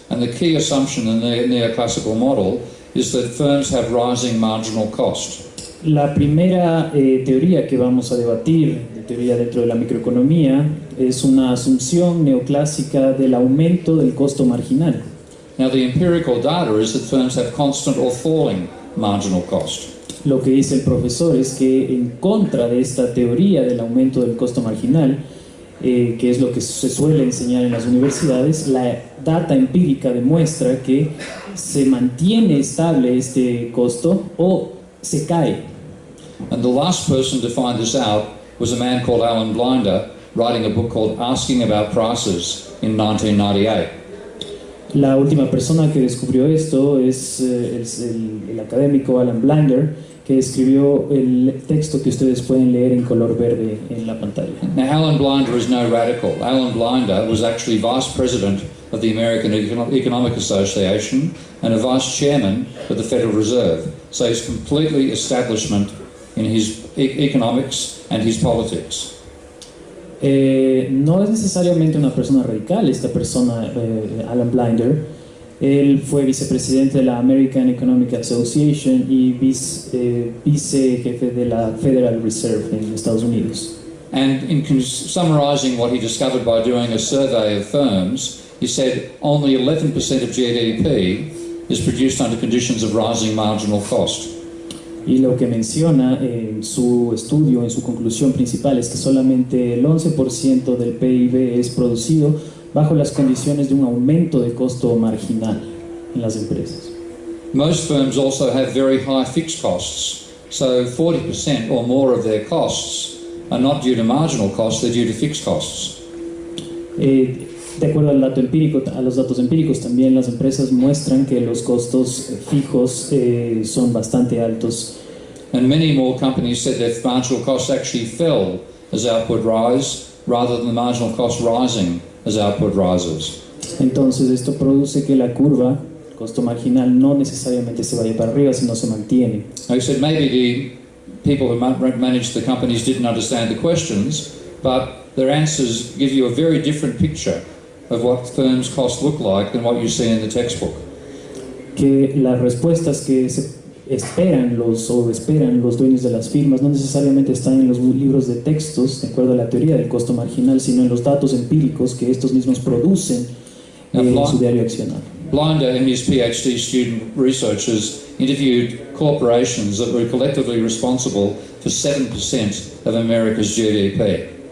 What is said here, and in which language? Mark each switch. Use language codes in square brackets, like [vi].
[en] And the key assumption in the neoclassical model is that firms have rising marginal cost. [es] La primera teoría que vamos a debatir, de teoría dentro de la microeconomía, es una asunción neoclásica del aumento del costo marginal. [en] Now, the empirical data is that firms have constant or falling marginal cost. [es] Lo que dice el profesor es que en contra de esta teoría del aumento del costo marginal, que es lo que se suele enseñar en las universidades, la data empírica demuestra que se mantiene estable este costo o se cae. [en] And the last person to find this out was a man called Alan Blinder, writing a book called Asking About Prices in 1998. [es] La última persona que descubrió esto es el académico Alan Blinder, que escribió el texto que ustedes pueden leer en color verde en la pantalla. [en] Now, Alan Blinder is no radical. Alan Blinder was actually vice president of the American Economic Association and a vice chairman of the Federal Reserve. So he's completely establishment in his economics and his politics. [es] No es necesariamente una persona radical esta persona, Alan Blinder. Él fue vicepresidente de la American Economic Association y vicejefe de la Federal Reserve en Estados Unidos. [en] And in summarizing what he discovered by doing a survey of firms, he said only 11% of GDP is produced under conditions of rising marginal cost. [es] Y lo que menciona en su estudio, en su conclusión principal, es que solamente el 11% del PIB es producido bajo las condiciones de un aumento de costo marginal en las empresas. [en] Most firms also have very high fixed costs, so 40% or more of their costs are not due to marginal costs, they're due to fixed costs. [es] De acuerdo al dato empírico, a los datos empíricos, también las empresas muestran que los costos fijos son bastante altos. [en] And many more companies said their marginal costs actually fell as output rise, rather than the marginal cost rising as output rises. [es] Entonces esto produce que la curva, el costo marginal, no necesariamente se vaya para arriba, sino se mantiene. [en] I said maybe the people who managed the companies didn't understand the questions, but their answers give you a very different picture of what firms' costs look like than what you see in the textbook. [es] Que las respuestas que esperan los dueños de las firmas no necesariamente están en los libros de textos, de acuerdo a la teoría del costo marginal, sino en los datos empíricos que estos mismos producen en su diario accionar. [en] Blinder and his PhD student researchers interviewed corporations that were collectively responsible for 7% of America's GDP.